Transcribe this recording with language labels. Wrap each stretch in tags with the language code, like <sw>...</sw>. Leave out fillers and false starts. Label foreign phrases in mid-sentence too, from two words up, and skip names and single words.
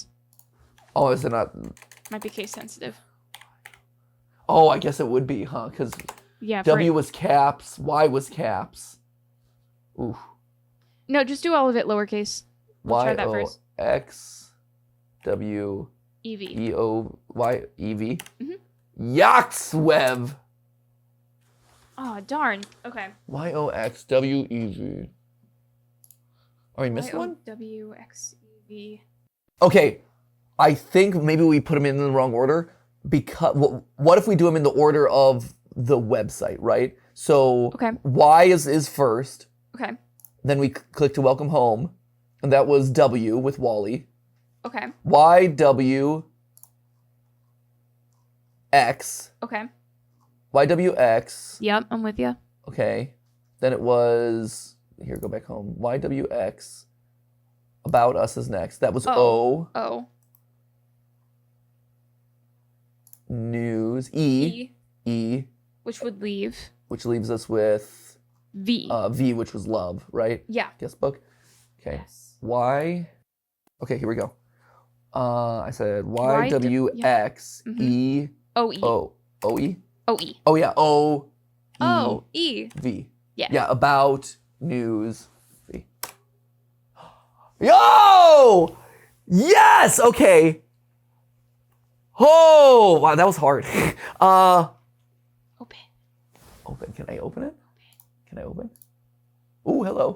<en>Oh, is it not? Might be case sensitive. Oh, I guess it would be, huh? Because yeah, W was caps, Y was caps. Ooh. No, just do all of it lowercase. We'll try that first. X W EV. E O Y E V. Mm-hmm. Yaxwev. Oh darn. Okay. YOXWEV. Oh, we missed one? WXEV. Okay. I think maybe we put them in the wrong order because what if we do them in the order of the website, right? So Okay. Y is first. Okay. Then we click to welcome home. And that was W with Wally. Okay. YWX. Okay. YWX. Yep, I'm with you. Okay. Then it was, here, go back home. YWX. About us is next. That was O. O. News. E. E. Which would leave. Which leaves us with V. V, which was love, right? Yeah. Guest book. Okay. Yes. Y. Okay, here we go. I said YWX E. O E. O. O E? O E. Oh, yeah. O. E. O E. V. Yeah. Yeah, about news. V. Yo! Yes! Okay. Oh, wow, that was hard. Open. Open. Can I open it? Can I open? Ooh, hello.</en>